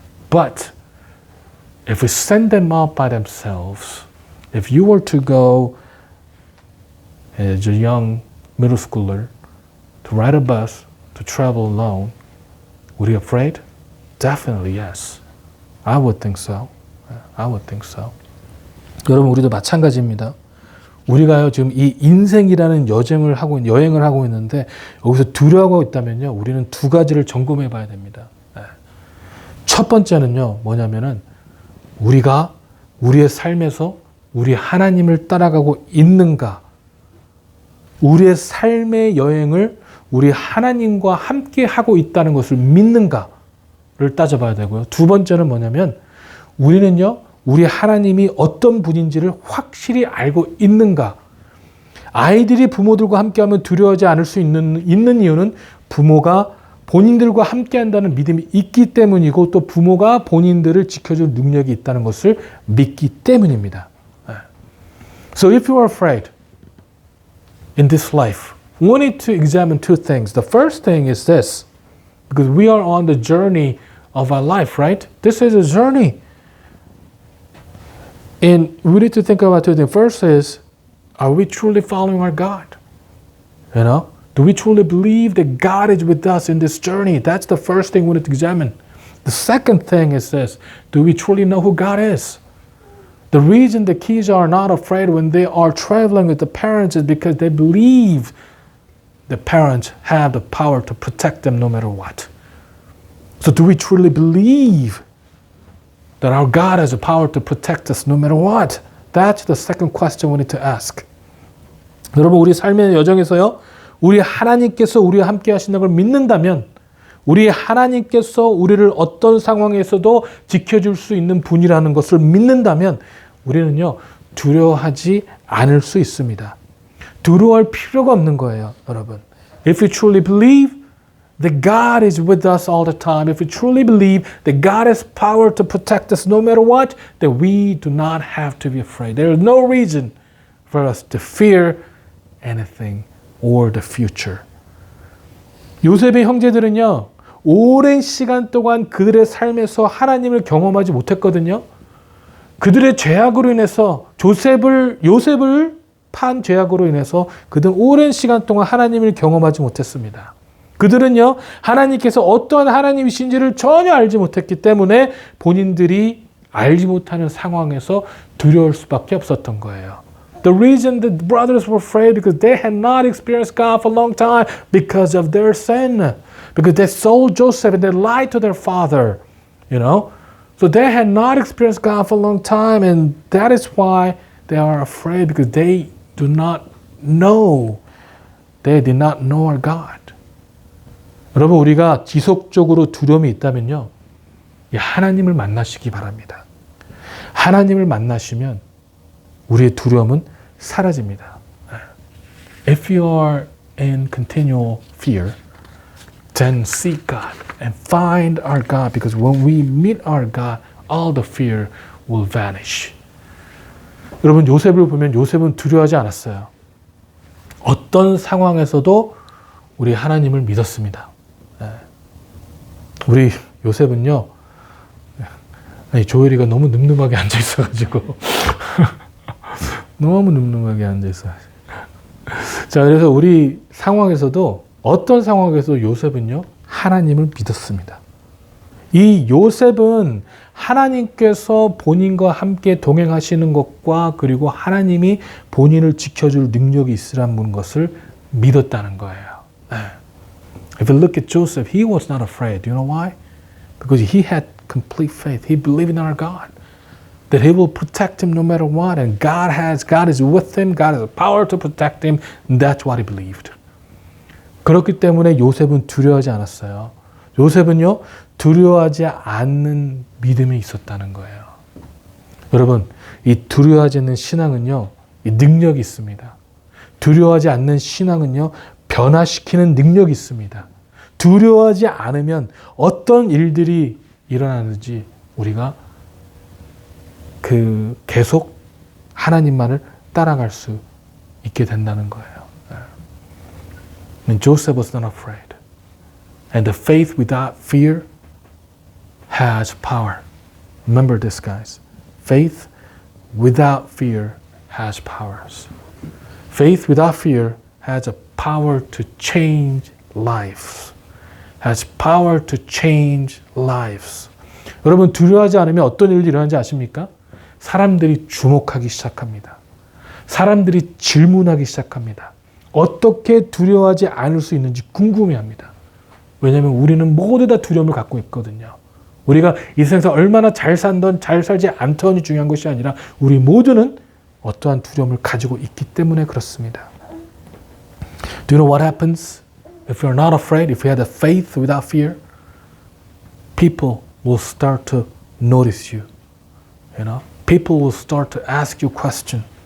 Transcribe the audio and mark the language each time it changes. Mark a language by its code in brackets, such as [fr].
[en] But if we send them out by themselves, if you were to go as a young middle schooler to ride a bus, to travel alone, would you be afraid? Definitely yes. I would think so. I would think so. [ko] 여러분, 우리도 마찬가지입니다. 우리가요, 지금 이 인생이라는 여행을 하고 있는데 여기서 두려워하고 있다면요, 우리는 두 가지를 점검해 봐야 됩니다. 첫 번째는요, 뭐냐면은 우리가 우리의 삶에서 우리 하나님을 따라가고 있는가, 우리의 삶의 여행을 우리 하나님과 함께 하고 있다는 것을 믿는가를 따져봐야 되고요. 두 번째는 뭐냐면 우리는요, 우리 하나님이 어떤 분인지를 확실히 알고 있는가. 아이들이 부모들과 함께하면 두려워하지 않을 수 있는 이유는 부모가 본인들과 함께한다는 믿음이 있기 때문이고 또 부모가 본인들을 지켜줄 능력이 있다는 것을 믿기 때문입니다. [en] So if you are afraid in this life, we need to examine two things. The first thing is this, because we are on the journey of our life, right? This is a journey. And we need to think about two things. First is, are we truly following our God? You know, do we truly believe that God is with us in this journey? That's the first thing we need to examine. The second thing is this, do we truly know who God is? The reason the kids are not afraid when they are traveling with the parents is because they believe the parents have the power to protect them no matter what. So do we truly believe that our God has the power to protect us no matter what? That's the second question we need to ask. [ko] 여러분, 우리 삶의 여정에서요, 우리 하나님께서 우리와 함께 하신다는 걸 믿는다면, 우리 하나님께서 우리를 어떤 상황에서도 지켜줄 수 있는 분이라는 것을 믿는다면, 우리는요, 두려워하지 않을 수 있습니다. 두려워할 필요가 없는 거예요, 여러분. [en] If you truly believe that God is with us all the time, if we truly believe that God has power to protect us no matter what, then we do not have to be afraid. There is no reason for us to fear anything or the future. [ko] 요셉의 형제들은요, 오랜 시간 동안 그들의 삶에서 하나님을 경험하지 못했거든요. 그들의 죄악으로 인해서 요셉을 판 죄악으로 인해서 그들은 오랜 시간 동안 하나님을 경험하지 못했습니다. 그들은요, 하나님께서 어떠한 하나님이신지를 전혀 알지 못했기 때문에 본인들이 알지 못하는 상황에서 두려울 수밖에 없었던 거예요. [en] The reason the brothers were afraid because they had not experienced God for a long time because of their sin. Because they sold Joseph and they lied to their father, you know. So they had not experienced God for a long time, and that is why they are afraid, because they do not know. They did not know our God. [ko] 여러분, 우리가 지속적으로 두려움이 있다면요, 하나님을 만나시기 바랍니다. 하나님을 만나시면 우리의 두려움은 사라집니다. [en] If you are in continual fear, then seek God and find our God, because when we meet our God, all the fear will vanish. [ko] 여러분, 요셉을 보면 요셉은 두려워하지 않았어요. 어떤 상황에서도 우리 하나님을 믿었습니다. 우리 요셉은요, 아니, 조엘이가 너무 늠름하게 앉아 있어가지고 너무 늠름하게 앉아 있어요. 자, 그래서 우리 상황에서도 어떤 상황에서 요셉은요, 하나님을 믿었습니다. 이 요셉은 하나님께서 본인과 함께 동행하시는 것과 그리고 하나님이 본인을 지켜줄 능력이 있으라는 것을 믿었다는 거예요. [en] If you look at Joseph, he was not afraid. Do you know why? Because he had complete faith. He believed in our God, that He will protect him no matter what, and God is with him. God has the power to protect him. And that's what he believed. [ko] 그렇기 때문에 요셉은 두려워하지 않았어요. 요셉은요, 두려워하지 않는 믿음이 있었다는 거예요. 여러분, 이 두려워하지 않는 신앙은요, 이 능력이 있습니다. 두려워하지 않는 신앙은요, 변화시키는 능력이 있습니다. 두려워하지 않으면 어떤 일들이 일어나는지 우리가 계속 하나님만을 따라갈 수 있게 된다는 거예요. [en] And Joseph was not afraid. And the faith without fear has power. Remember this, guys. Faith without fear has powers. Faith without fear has a power to change lives. Has power to change lives. [ko] 여러분, 두려워하지 않으면 어떤 일이 일어나는지 아십니까? 사람들이 주목하기 시작합니다. 사람들이 질문하기 시작합니다. 어떻게 두려워하지 않을 수 있는지 궁금해합니다. 왜냐하면 우리는 모두 다 두려움을 갖고 있거든요. 우리가 이 세상에서 얼마나 잘 살던 잘 살지 않던이 중요한 것이 아니라 우리 모두는 어떠한 두려움을 가지고 있기 때문에 그렇습니다. [en] Do you know what happens if you're not afraid, if you have the faith without fear? People will start to notice you. You know, people will start to ask you questions.